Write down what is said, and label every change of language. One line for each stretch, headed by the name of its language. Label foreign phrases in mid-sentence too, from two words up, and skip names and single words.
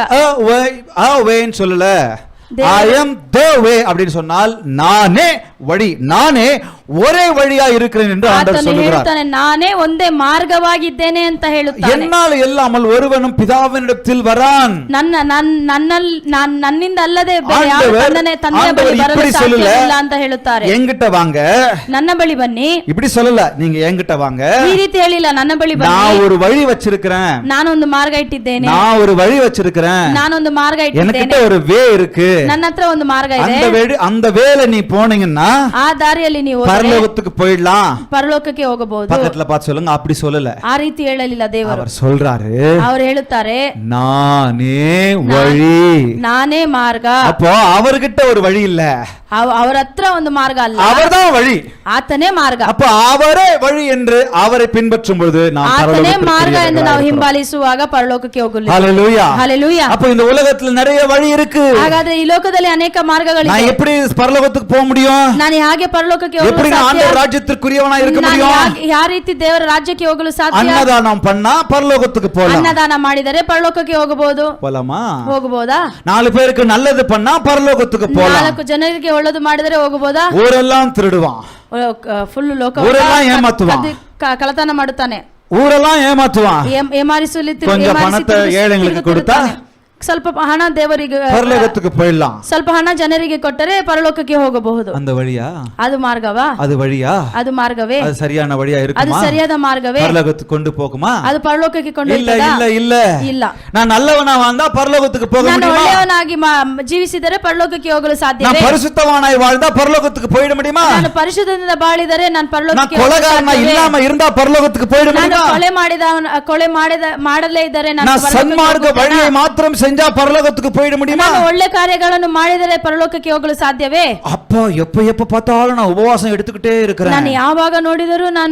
English: a way
Tamil: ன்னு சொல்லல.
English: I am the way
Tamil: அப்படின்னு சொன்னால் நானே வழி, நானே ஒரே வழியா இருக்கிறேன் என்று ஆண்டவர்
Kannada: ಆತನು
Tamil: சொல்கிறார்.
Kannada: ಹೇಳ್ತಾನೆ ನಾನೇ ಒಂದೇ ಮಾರ್ಗವಾಗಿದ್ದೇನೆ ಅಂತ ಹೇಳುತ್ತಾನೆ.
Tamil: என்னால் இல்லாமல் ஒருவனும் பிதாவினிடத்தில் வரான்.
Kannada: ನನ್ನಿಂದ ಅಲ್ಲದೆ ಬೇರೆ ಯಾರು ತಂದೆಯ ಬಳಿ ಬರಲು ಸಾಧ್ಯವಿಲ್ಲ ಅಂತ ಹೇಳುತ್ತಾರೆ.
Tamil: என்கிட்ட வாங்க,
Kannada: ನನ್ನ ಬಳಿ ಬನ್ನಿ,
Tamil: இப்படி சொல்லல, நீங்க என்கிட்ட வாங்க,
Kannada: ಈ ರೀತಿ ಹೇಳಿಲ್ಲ. ನನ್ನ ಬಳಿ ಬನ್ನಿ,
Tamil: நான் ஒரு வழி வச்சிருக்கிறேன்,
Kannada: ನಾನೊಂದು ಮಾರ್ಗ ಇಟ್ಟಿದ್ದೇನೆ,
Tamil: நான் ஒரு வழி வச்சிருக்கிறேன்,
Kannada: ನಾನೊಂದು ಮಾರ್ಗ
Tamil: என்கிட்ட
Kannada: ಇಟ್ಟಿದ್ದೇನೆ,
Tamil: ஒரு வே இருக்கு,
Kannada: ನನ್ನ ಹತ್ರ ಒಂದು ಮಾರ್ಗ ಇದೆ.
Tamil: அந்த வேலை நீ போனீங்கன்னா
Kannada: ಆ ದಾರಿಯಲ್ಲಿ ನೀವು
Tamil: பரலோகத்துக்கு போயிடலாம்.
Kannada: ಪರಲೋಕಕ್ಕೆ ಹೋಗಬಹುದು.
Tamil: பக்கத்துல பார்த்து சொல்லுங்க, அப்படி சொல்லல.
Kannada: ಆ ರೀತಿ ಹೇಳಲಿಲ್ಲ ದೇವರು.
Tamil: அவர் சொல்றாரு,
Kannada: ಅವರು ಹೇಳುತ್ತಾರೆ
Tamil: நானே வழி.
Kannada: ನಾನೇ ಮಾರ್ಗ.
Tamil: அப்போ அவர்கிட்ட ஒரு வழி இல்ல,
Kannada: ಅವರ ಹತ್ರ ಒಂದು ಮಾರ್ಗ ಅಲ್ಲ,
Tamil: அவர்தான் வழி.
Kannada: ಆತನೇ ಮಾರ್ಗ.
Tamil: அப்ப அவரೇ வழி என்று அவரை பின்பற்றும் பொழுது நாம்
Kannada: ಆತನೇ ಮಾರ್ಗ ಎಂದು ನಾವು ಹಿಂಬಾಲಿಸುವಾಗ ಪರಲೋಕಕ್ಕೆ ಹೋಗಲಿಲ್ಲ.
Tamil: ஹalleluya.
Kannada: ಹಲ್ಲೆಲೂಯಾ.
Tamil: அப்ப இந்த உலகத்துல நிறைய வழி இருக்கு.
Kannada: ಹಾಗಾದ್ರೆ ಈ ಲೋಕದಲ್ಲಿ ಅನೇಕ ಮಾರ್ಗಗಳಿವೆ.
Tamil: நான் எப்படி பரலோகத்துக்கு போக முடியும்?
Kannada: ನಾನು ಹೇಗೆ ಪರಲೋಕಕ್ಕೆ ಹೋಗಲು
Tamil: எப்படி நான்
Kannada: ಸಾಧ್ಯ?
Tamil: ஆண்டவர் ராஜ்யத்திற்குரியவனா இருக்க
Kannada: ನಾನು
Tamil: முடியும்?
Kannada: ಯಾವ ರೀತಿ ದೇವರ ರಾಜ್ಯಕ್ಕೆ ಹೋಗಲು ಸಾಧ್ಯ?
Tamil: அன்னதானம் பண்ணா பரலோகத்துக்கு போலாம்.
Kannada: ಅನ್ನದಾನ ಮಾಡಿದರೆ ಪರಲೋಕಕ್ಕೆ ಹೋಗಬಹುದು.
Tamil: போலாமா?
Kannada: ಹೋಗಬಹುದಾ?
Tamil: 4 பேருக்கு நல்லது பண்ணா பரலோகத்துக்கு போலாம்.
Kannada: 4 ಜನರಿಗೆ ಒಳ್ಳೆದು ಮಾಡಿದರೆ ಹೋಗಬಹುದಾ?
Tamil: ஊரெல்லாம் திருடுவான்,
Kannada: ಫುಲ್ ಲೋಕ
Tamil: ஊரெல்லாம் ஏமாத்துவான்,
Kannada: ಕಳತನ ಮಾಡುತ್ತಾನೆ,
Tamil: ஊரெல்லாம் ஏமாத்துவான். கொஞ்சம் பணத்தை ஏழைங்களுக்கு கொடுத்தா
Kannada: ಸ್ವಲ್ಪ ಹಣ ದೇವರಿಗೆ
Tamil: பரலோகத்துக்கு போயிடலாம்.
Kannada: ಸ್ವಲ್ಪ ಹಣ ಜನರಿಗೆ ಕೊಟ್ಟರೆ ಪರಲೋಕಕ್ಕೆ ಹೋಗಬಹುದು.
Tamil: அந்த வழியா?
Kannada: ಅದು ಮಾರ್ಗವಾ?
Tamil: அது வழியா?
Kannada: ಅದು ಮಾರ್ಗವೇ?
Tamil: அது சரியான வழியா
Kannada: ಅದು
Tamil: இருக்குமா?
Kannada: ಸರಿಯಾದ ಮಾರ್ಗವೇ?
Tamil: பரலோகத்துக்கு கொண்டு போகுமா?
Kannada: ಅದು ಪರಲೋಕಕ್ಕೆ ಕೊಂಡು
Tamil: இல்ல இல்ல இல்ல
Kannada: ಇಲ್ಲ.
Tamil: நான் நல்லவனா வாழ்ந்தா பரலோகத்துக்கு போக
Kannada: ನಾನು
Tamil: முடியுமா?
Kannada: ಒಳ್ಳೆಯವನಾಗಿ ಜೀವಿಸಿದರೆ ಪರಲೋಕಕ್ಕೆ ಹೋಗಲು
Tamil: நான்
Kannada: ಸಾಧ್ಯವೇ?
Tamil: பரிசுத்தவானாய் வாழ்ந்தா பரலோகத்துக்கு போயிட முடியுமா?
Kannada: ನಾನು ಪರಿಶುದ್ಧದಿಂದ ಬಾಳಿದರೆ ನಾನು
Tamil: நான்
Kannada: ಪರಲೋಕಕ್ಕೆ
Tamil: கொலைகாரனா இல்லாம இருந்தா பரலோகத்துக்கு போயிட
Kannada: ನಾನು
Tamil: முடியுமா?
Kannada: ಕೊಲೆ ಮಾಡಲೇ ಇದ್ದರೆ ನಾನು
Tamil: நான் சன்மார்க்க வழியை மாத்திரம் செஞ்சா பரலோகத்துக்கு போயிட முடியுமா?
Kannada: ನಾನು ಒಳ್ಳೆ ಕಾರ್ಯಗಳನ್ನು ಮಾಡಿದರೆ ಪರಲೋಕಕ್ಕೆ ಹೋಗಲು ಸಾಧ್ಯವೇ?
Tamil: அப்பா எப்ப பார்த்தாலும் நான் உபவாசம் எடுத்துக்கிட்டே இருக்கிறேன்.
Kannada: ನಾನು ಯಾವಾಗ ನೋಡಿದರೂ ನಾನು